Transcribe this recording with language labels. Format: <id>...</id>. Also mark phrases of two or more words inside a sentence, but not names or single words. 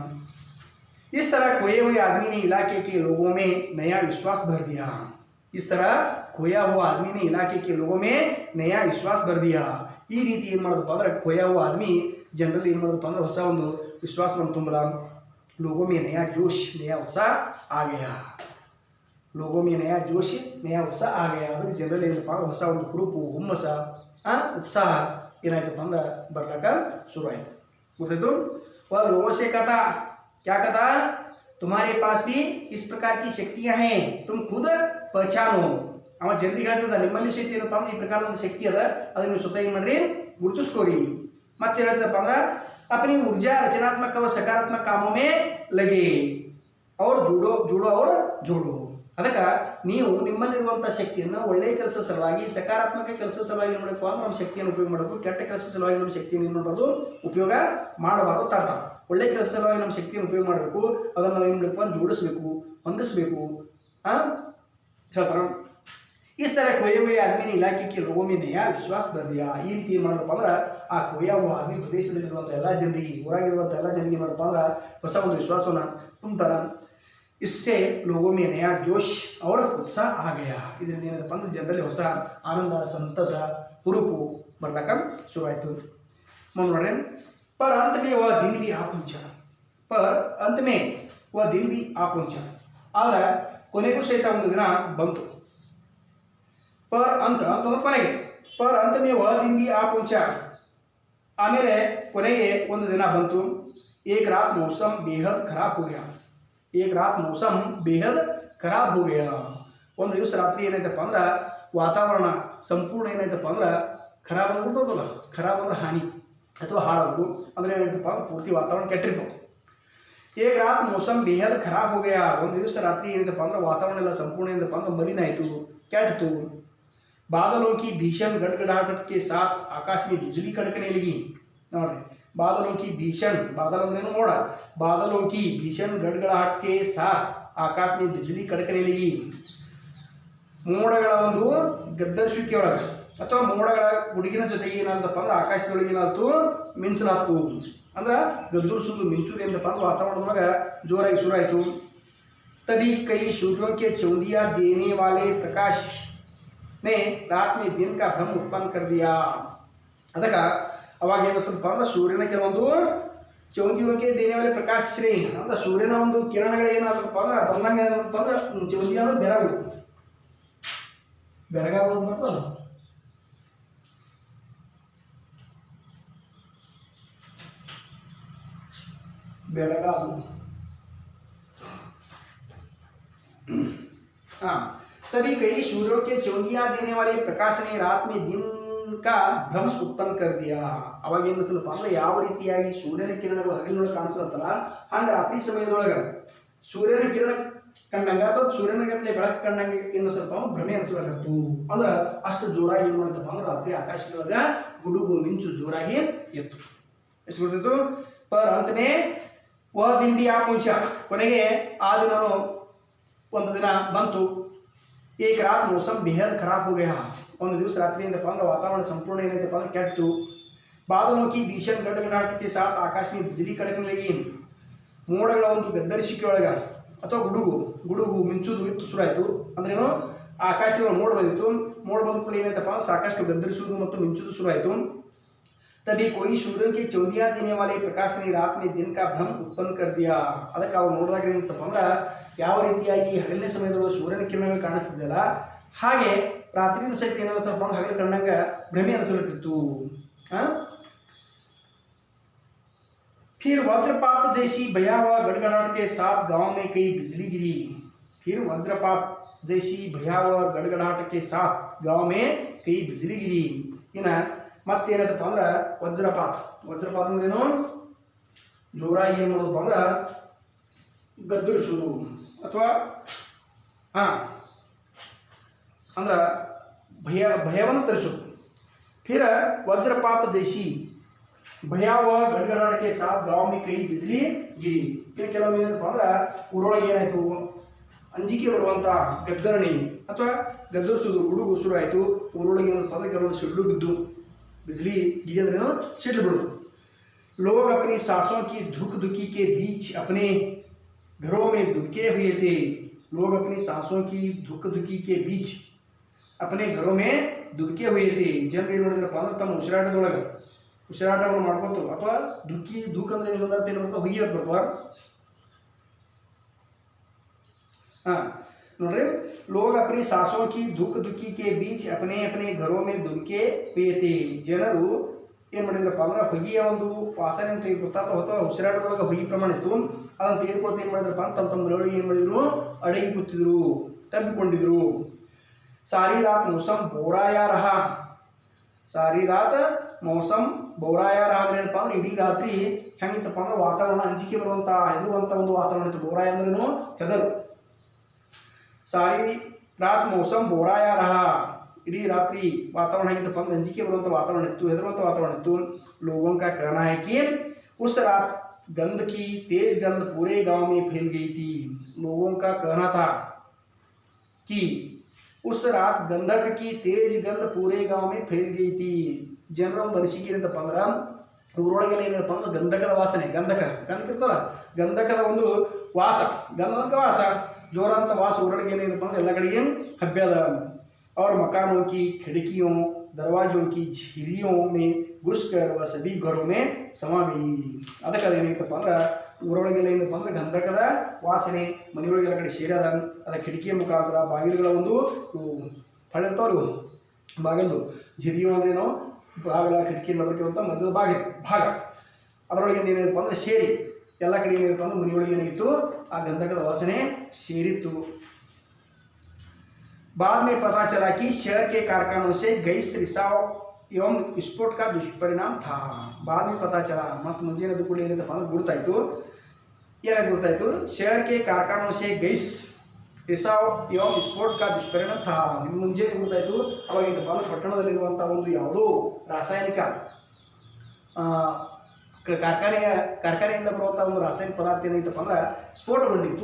<hi>इस तरह खोए हुए आदमी ने इलाके के लोगों में नया विश्वास भर दिया इस तरह खोया हुआ आदमी ने इलाके के लोगों में नया विश्वास भर दिया</hi> <kn>ಈ ರೀತಿ ಏನು ಮಾಡೋದಪ್ಪ ಅಂದ್ರೆ</kn> <hi>खोया हुआ आदमी</hi> <kn>ಜನರಲ್ಲಿ ಏನು ಮಾಡೋದಪ್ಪ ಅಂದ್ರೆ ಹೊಸ ಒಂದು ವಿಶ್ವಾಸವನ್ನು ತುಂಬದ</kn> <hi>लोगों में नया जोश नया उत्साह आ गया लोगों में नया जोश नया उत्साह आ गया</hi> <kn>ಅದಕ್ಕೆ ಜನರಲ್ಲಿ ಏನಪ್ಪ ಅಂದ್ರೆ ಹೊಸ ಒಂದು ಹುರುಪು ಹುಮ್ಮಸ</kn> <hi>उत्साह</hi> <kn>ಏನಾಯ್ತಪ್ಪ ಅಂದ್ರೆ ಬರ್ಲಾಕ ಶುರು ಆಯಿತು ಗೊತ್ತಾಯ್ತು</kn> <hi>वह लोगों से कहता क्या कहता तुम्हारे पास भी इस प्रकार की शक्तियां हैं तुम खुद पहचानो</hi> <kn>ಅವ ಜನರಿಗೆ ಹೇಳ್ತದ ನಿಮ್ಮಲ್ಲಿ ಶಕ್ತಿ ಏನಪ್ಪ ಅಂದ್ರೆ ಈ ಪ್ರಕಾರದ ಒಂದು ಶಕ್ತಿ ಅದ ಅದನ್ನು ನೀವು ಸ್ವತಃ ಏನು ಮಾಡ್ರಿ ಗುರುತಿಸ್ಕೋರಿ ಮತ್ತೆ ಹೇಳ್ತದಪ್ಪ ಅಂದ್ರೆ</kn> <hi>अपनी ऊर्जा रचनात्मक और सकारात्मक कामों में लगे और जुड़ो और जोड़ो</hi> <kn>ಅದಕ್ಕೆ ನೀವು ನಿಮ್ಮಲ್ಲಿರುವಂಥ ಶಕ್ತಿಯನ್ನು ಒಳ್ಳೆಯ ಕೆಲಸ ಸಲುವಾಗಿ ಸಕಾರಾತ್ಮಕ ಕೆಲಸ ಸಲುವಾಗಿ ಏನು ಮಾಡಬೇಕು ಅಂದ್ರೆ ನಮ್ಮ ಶಕ್ತಿಯನ್ನು ಉಪಯೋಗ ಮಾಡಬೇಕು ಕೆಟ್ಟ ಕೆಲಸ ಸಲುವಾಗಿ ನಮ್ಮ ಶಕ್ತಿಯನ್ನು ಏನು ಮಾಡಬಾರ್ದು ಉಪಯೋಗ ಮಾಡಬಾರ್ದು ಅರ್ಥ ಒಳ್ಳೆಯ ಕೆಲಸ ಸಲುವಾಗಿ ನಮ್ಮ ಶಕ್ತಿಯನ್ನು ಉಪಯೋಗ ಮಾಡಬೇಕು ಅದನ್ನು ನಾವು ಏನು ಮಾಡಬೇಕು ಅಂದ್ರೆ ಜೋಡಿಸಬೇಕು ಹೊಂದಿಸಬೇಕು</kn> <hi>ಹೇಳ್ತಾರೆ इस तरह खोए हुए आदमी ने इलाके के लोगों में नया विश्वास भर दिया</hi> <kn>ಈ ರೀತಿ ಏನು ಮಾಡಬೇಕು ಅಂದ್ರೆ ಆ</kn> <hi>खोया हुआ आदमी</hi> <kn>ಪ್ರದೇಶದಲ್ಲಿರುವಂಥ ಎಲ್ಲ ಜನರಿಗೆ ಊರಾಗಿರುವಂಥ ಎಲ್ಲ ಜನರಿಗೆ ಏನು ಮಾಡಬೇಕು ಅಂದ್ರೆ ಹೊಸ ಒಂದು ವಿಶ್ವಾಸವನ್ನು ತುಂಬ್ತಾರೆ</kn> <hi>इससे लोगों में नया जोश और उत्साह आ गया</hi> <kn>ಇದರಿಂದ ಏನಪ್ಪ ಅಂದ್ರೆ ಜನರಲ್ಲಿ ಹೊಸ ಆನಂದ ಸಂತಸ ಹುರುಪು ಬರ್ಲಕ್ಕ ಶುರುವಾಯಿತು ನೋಡ್ರಿ</kn> <hi>पर अंत में वह दिन भी आ पहुंचा पर अंत में वह दिन भी आ पहुंचा</hi> <kn>ಆದರೆ ಕೊನೆಗೂ ಸಹಿತ ಒಂದು ದಿನ ಬಂತು</kn> <hi>पर अंत</hi> <kn>ಅಂತಂದ್ರೆ ಕೊನೆಗೆ</kn> <hi>पर अंत में वह दिन भी आ पहुंचा</hi> <kn>ಆಮೇಲೆ ಕೊನೆಗೆ ಒಂದು ದಿನ ಬಂತು</kn> <hi>एक रात मौसम बेहद खराब हो गया एक रात मौसम बेहद खराब हो गया</hi> <kn>ಒಂದು ದಿವಸ ರಾತ್ರಿ ಏನಾಯ್ತಪ್ಪ ಅಂದ್ರೆ ವಾತಾವರಣ ಸಂಪೂರ್ಣ ಏನಾಯ್ತಪ್ಪ ಅಂದ್ರೆ ಖರಾಬ್ ಆಗ್ಬಿಡ್ತದಲ್ಲ ಖರಾಬ್ ಅಂದ್ರೆ ಹಾನಿ ಅಥವಾ ಹಾಳಾಗೋದು ಅಂದರೆ ಏನಾಯ್ತಪ್ಪ ಅಂದ್ರೆ ಪೂರ್ತಿ ವಾತಾವರಣ ಕೆಟ್ಟಿರ್ತು</kn> <hi>एक रात मौसम बेहद खराब हो गया</hi> <kn>ಒಂದು ದಿವಸ ರಾತ್ರಿ ಏನಿದಪ್ಪ ಅಂದ್ರೆ ವಾತಾವರಣ ಎಲ್ಲ ಸಂಪೂರ್ಣ ಏನಪ್ಪ ಅಂದ್ರೆ ಮಲಿನ ಆಯಿತು ಕೆಟ್ಟಿತು</kn> <hi>बादलों की भीषण गड़गड़ाहट के साथ आकाश में बिजली कड़कने लगी नोड्री बादलों की भीषण बादल</hi> <kn>ಅಂದ್ರೇನು ಮೋಡ</kn> <hi>बादलों की भीषण गड़गड़ाहट के साथ आकाश में बिजली कड़कने लगी</hi> <kn>ಮೋಡಗಳ ಒಂದು ಗದ್ದರಿಸುವಿಕೆಯೊಳಗೆ ಅಥವಾ ಮೋಡಗಳ ಗುಡುಗಿನ ಜೊತೆಗೆ ಏನಾಯ್ತಪ್ಪ ಅಂದ್ರೆ ಆಕಾಶದೊಳಗೆ ಏನಾಯ್ತು ಮಿಂಚಲಾತು ಅಂದ್ರೆ ಗದ್ದರಿಸುವುದು ಮಿಂಚುವುದು ಏನಪ್ಪ ಅಂದ್ರೆ ವಾತಾವರಣದೊಳಗೆ ಜೋರಾಗಿ ಶುರುವಾಯಿತು</kn> <hi>तभी कई सूर्यों के चौंधिया देने वाले प्रकाश ने रात में दिन का भ्रम उत्पन्न कर दिया</hi> <kn>ಅದಕ್ಕೆ ಅವಾಗ ಏನು ಸ್ವಲ್ಪ ಅಂದ್ರೆ ಸೂರ್ಯನ ಕೆಲವೊಂದು</kn> <hi>चौंदिगे देने वाले प्रकाश</hi> <kn>ಶ್ರೀ ಅಂದ್ರೆ ಸೂರ್ಯನ ಒಂದು ಕಿರಣಗಳು ಏನಾಗತ್ತಪ್ಪ ಅಂದ್ರೆ ಬಂದಂಗೆ ಏನಪ್ಪ ಅಂದ್ರೆ ಚೌಂದಿ ಅಂದ್ರೆ ಬೆರಗು ಬೆರಗಾಗೋದು ಬರ್ತಲ್ಲ ಬೆರಗಾಗೋದು हाँ</kn> <hi>तभी कई सूर्यों के चौंधिया देने वाले प्रकाश ने रात में दिन का भ्रम उत्पन्न कर दिया</hi> <kn>ಅವಾಗ ಏನು ಸ್ವಲ್ಪ ಅಂದ್ರೆ ಯಾವ ರೀತಿಯಾಗಿ ಸೂರ್ಯನ ಕಿರಣಗಳು ಹಗಲಿನೊಳಗೆ ಕಾಣಿಸುತ್ತಲ್ಲ ಹಂಗೆ ರಾತ್ರಿ ಸಮಯದೊಳಗೆ ಸೂರ್ಯನ ಕಿರಣ ಕಂಡಂಗೆ ಅಥವಾ ಸೂರ್ಯನ ಗತ್ತಲೆ ಬೆಳಕು ಕಂಡಂಗೆ ಏನು ಸ್ವಲ್ಪ ಭ್ರಮೆ ಅನಿಸ್ಲಾಗತ್ತು ಅಂದ್ರೆ ಅಷ್ಟು ಜೋರಾಗಿ ಏನು ಮಾಡ್ತಪ್ಪ ಅಂದ್ರೆ ರಾತ್ರಿ ಆಕಾಶದೊಳಗೆ ಗುಡುಗು ಮಿಂಚು ಜೋರಾಗಿ ಎತ್ತು ಎಷ್ಟು ಗೊತ್ತಿತ್ತು</kn> <hi>पर अंत में वह दिन भी आ पहुंचा</hi> <kn>ಕೊನೆಗೆ ಆ ದಿನನು ಒಂದು ದಿನ ಬಂತು</kn> <hi>एक रात मौसम बेहद खराब हो गया</hi> <kn>ಒಂದು ದಿವಸ ರಾತ್ರಿ ಏನಪ್ಪ ಅಂದ್ರೆ ವಾತಾವರಣ ಸಂಪೂರ್ಣ ಏನೈತಪ್ಪ ಅಂದ್ರೆ ಕೆಟ್ಟಿತು</kn> <hi>बादलों की भीषण गड़गड़ाहट के साथ आकाश में बिजली कड़कने लगी</hi> <kn>ಮೋಡಗಳ ಒಂದು ಗದ್ದರಿಸುವಿಕೆಯೊಳಗೆ ಅಥವಾ ಗುಡುಗು ಮಿಂಚುವುದು ಇತ್ತು ಶುರುವಾಯಿತು ಅಂದ್ರೇನು ಆಕಾಶದ ಮೋಡ ಬಂದಿತ್ತು ಮೋಡ ಬಂದ ಕೂಡ ಏನಾಯ್ತಪ್ಪ ಸಾಕಷ್ಟು ಗದ್ದರಿಸುವುದು ಮತ್ತು ಮಿಂಚುವುದು ಶುರುವಾಯಿತು</kn> <hi>तभी कोई सूर्य के चौंधिया देने वाले प्रकाश ने रात में दिन का भ्रम उत्पन्न कर दिया</hi> <kn>ಅದಕ್ಕೆ ಅವು ನೋಡಿದಾಗ ಏನಂತಪ್ಪ ಅಂದ್ರೆ ಯಾವ ರೀತಿಯಾಗಿ ಹಗಲಿನ ಸಮಯದೊಳಗೆ ಸೂರ್ಯನ ಕಿರಣಗಳು ಕಾಣಿಸ್ತಿದ್ದಲ್ಲ ಹಾಗೆ ರಾತ್ರಿನ ಸಹಿತ ಏನೋ ಸ್ವಲ್ಪ ಹಗಲು ಕಂಡಂಗೆ ಭ್ರಮೆ ಅನಿಸಲುತ್ತಿತ್ತು</kn> <hi>फिर वज्रपात जैसी भयावह गड़गड़ाहट के साथ गांव में कई बिजली गिरी फिर वज्रपात जैसी भयावह गड़गड़ाहट के साथ गांव में कई बिजली गिरी इना</hi> <kn>ಮತ್ತೇನದಪ್ಪ ಅಂದ್ರೆ ವಜ್ರಪಾತ ಅಂದ್ರೇನು ಜೋರಾಗಿ ಏನು ಮಾಡೋದಪ್ಪ ಅಂದ್ರೆ ಗದ್ದರಿಸೋದು ಅಥವಾ ಅಂದ್ರೆ ಭಯವನ್ನು ತರಿಸಿತು.</kn> <hi>फिर वज्रपात जैसी भयावह गड़गड़ाहट के साथ गांव में कई बिजली गिरी.</hi> <kn>ಇನ್ನು ಕೆಲವೊಮ್ಮೆ ಏನಪ್ಪ ಅಂದ್ರೆ ಊರೊಳಗೆ ಏನಾಯ್ತು, ಅಂಜಿಕೆ ಬರುವಂತ ಗದ್ದರಣಿ ಅಥವಾ ಗದ್ದರಿಸುವುದು ಗುಡುಗು ಶುರು ಆಯಿತು. ಊರೊಳಗೆ ಏನಪ್ಪ ಅಂದ್ರೆ ಕೆಲವೊಂದು ಸಿಡ್ಲು ಬಿದ್ದು,</kn> <hi>बिजली गिरी</hi> <kn>अंद्रेನು ಸಿಡ್ಲು ಬಿಡೋದು.</kn> <hi>लोग अपनी सांसों की धुक धुकी के बीच अपने घरों में दुबके हुए थे. लोग अपनी सांसों की धुक धुकी के बीच अपने घरों में दुबके हुए थे.</hi> <kn>ಜನರು ಏನು ಮಾಡಿದ್ರಪ್ಪ ಅಂದ್ರೆ ತಮ್ಮ ಉಸಿರಾಟದೊಳಗೆ ಉಸಿರಾಟವನ್ನು ಮಾಡ್ಕೊತು ಅಥವಾ ಧುಕ್ ಅಂದ್ರೆ ಏನು ಅಂದ್ರೆ ಏನು ಬರ್ತಾವ ಹೊಗೆ ಬರ್ತಾವ. ನೋಡ್ರಿ,</kn> <hi>लोग अपनी सांसों की धुक धुकी के बीच अपने अपने घरों में दुबके हुए थे.</hi> <kn>ಜನರು ಏನು ಮಾಡಿದ್ರಪ್ಪ ಅಂದ್ರೆ ಹೊಗೆಯ ಒಂದು ವಾಸನೆ ತೆಗೆದುಕೊಳ್ತಾ ಅಥವಾ ಉಸಿರಾಟದೊಳಗೆ ಹೊಗೆ ಪ್ರಮಾಣ ಇತ್ತು, ಅದನ್ನು ತೆಗೆದುಕೊಳ್ತಾ ಏನು ಮಾಡಿದ್ರಪ್ಪ ಅಂತ ತಮ್ಮ ಮನೆಯೊಳಗೆ ಏನು ಮಾಡಿದ್ರು, ಅಡಗಿ ಕೂತಿದ್ರು, ತಬ್ಬಿಕೊಂಡಿದ್ರು.</kn> <hi>सारी रात मौसम बोराया रहा. सारी रात मौसम बोराया रहा</hi> <kn>ಅಂದ್ರೆ ಏನಪ್ಪ ಅಂದ್ರೆ ಇಡೀ ರಾತ್ರಿ ಹೆಂಗಿತ್ತಪ್ಪ ಅಂದ್ರೆ ವಾತಾವರಣ ಅಂಜಿಕೆ ಬರುವಂತ ಹೆದರುವಂತ ಒಂದು ವಾತಾವರಣ ಇತ್ತು. ಬೋರಾಯ ಅಂದ್ರೇನು ಹೆದರು.</kn> <hi>सारी रात मौसम बोराया रहा,</hi> <kn>ಇಡೀ ರಾತ್ರಿ ವಾತಾವರಣ ಹೆಂಗಿತ್ತಪ್ಪ ಅಂದ್ರೆ ಅಂಜಿಕೆ ಬರುವಂತ ವಾತಾವರಣ ಇತ್ತು, ಹೆದರುವಂತ ವಾತಾವರಣ ಇತ್ತು.</kn> <hi>लोगों का कहना है कि उस रात गंध की तेज गंध पूरे गांव में फैल गई थी. लोगों का कहना था कि उस रात गंधक की तेज गंध पूरे गांव में फैल गई थी. ಜನರ ಒಂದು ಅನಿಸಿಕೆ ಏನಂತಪ್ಪ ಅಂದ್ರೆ ಊರೊಳಗೆಲ್ಲ ಏನಪ್ಪ ಅಂದ್ರೆ ಗಂಧಕದ ವಾಸನೆ, ಗಂಧಕ ಇರ್ತಲ್ಲ, ಗಂಧಕದ ಒಂದು ವಾಸ, ಗಂಧಕ ವಾಸ ಜೋರ ಅಂತ ವಾಸ ಊರೊಳಗೆ ಏನಿದೆಪ್ಪ ಅಂದ್ರೆ ಎಲ್ಲ ಕಡೆಗೆ ಹಬ್ಬ್ಯದ. और मकानों की खिड़कियों दरवाजों की झिरियों में घुसकर वह सभी घरों में समा गई.</hi> <kn>ಅದಕ್ಕೆ ಅದೇನಾಗಿತ್ತಪ್ಪ ಅಂದ್ರೆ ಊರೊಳಗೆಲ್ಲ ಏನಪ್ಪ ಅಂದ್ರೆ ಗಂಧಕದ ವಾಸನೆ ಮನೆಯೊಳಗೆಲ್ಲ ಕಡೆ ಸೇರದ. ಅದ ಕಿಟಕಿಯ ಮುಖಾಂತರ ಬಾಗಿಲುಗಳ ಒಂದು ಫಳಿರ್ತಾವ್ರಿ, ಬಾಗಿಲು ಜಿರಿಯು ಅಂದ್ರೇನು ಬಾಗಿಲ ಕಿಟಕಿ ಮದಕಿರುವಂಥ ಮಧ್ಯದ ಭಾಗ ಅದರೊಳಗೆ ಏನಿದೆಪ್ಪ ಅಂದ್ರೆ ಸೇರಿ ಎಲ್ಲ ಕಡೆ ಏನಿದೆಪ್ಪ ಅಂದ್ರೆ ಮನೆಯೊಳಗೆ ಏನಾಗಿತ್ತು, ಆ ಗಂಧಕದ ವಾಸನೆ ಸೇರಿತ್ತು.</kn> <hi>बाद में पता चला कि शहर के कारखानों से गैस रिसाव एवं विस्फोट का दुष्परिणाम था. बाद में पता चला</hi> <kn>ಮತ್ತು ಮುಂಜಾನೆ ಎದ್ದು ಕೂಡಲೇ ಏನಂತಪ್ಪ ಅಂದ್ರೆ ಗುರುತಾಯಿತು, ಏನಾಗಿ ಗುರುತಾಯಿತು,</kn> <hi>शहर के कारखानों से गैस रिसाव एवं विस्फोट का दुष्परिणाम था.</hi> <kn>ಮುಂಜಾನೆ ಗುರುತಾಯಿತು ಅವಾಗ ಏನಂತಪ್ಪ ಅಂದ್ರೆ ಪಟ್ಟಣದಲ್ಲಿರುವಂಥ ಒಂದು ಯಾವುದೋ ರಾಸಾಯನಿಕ ಕಾರ್ಖಾನೆಯಿಂದ ಬರುವಂಥ ಒಂದು ರಾಸಾಯನಿಕ ಪದಾರ್ಥ ಏನಾಯ್ತಪ್ಪ ಅಂದ್ರೆ ಸ್ಫೋಟಗೊಂಡಿತ್ತು.</kn>